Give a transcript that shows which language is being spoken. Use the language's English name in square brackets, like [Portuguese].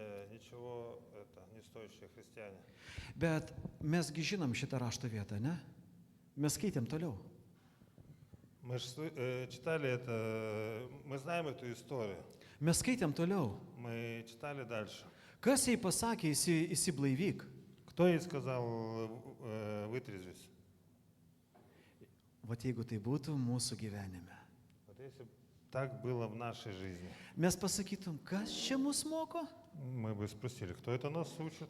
[Russian] Ничего это не стоящие христиане. [Lithuanian] Bet mesgi žinom šitą rašto vietą, ne? Mes skaitėm toliau. [Russian] Мы же читали это, мы знаем эту историю. [Lithuanian] Mes skaitėm toliau. [Russian] Мы читали дальше. [Lithuanian] Kas jai pasakė, įsiblaivyk? [Russian] Кто ей сказал вытрезвись? [Lithuanian] Vat jeigu tai būtų mūsų gyvenime. [Russian] Вот если бы так было в нашей жизни, [Lithuanian] Mes pasakytum, kas čia mus moko? [Russian] мы бы спросили, кто это нас учит?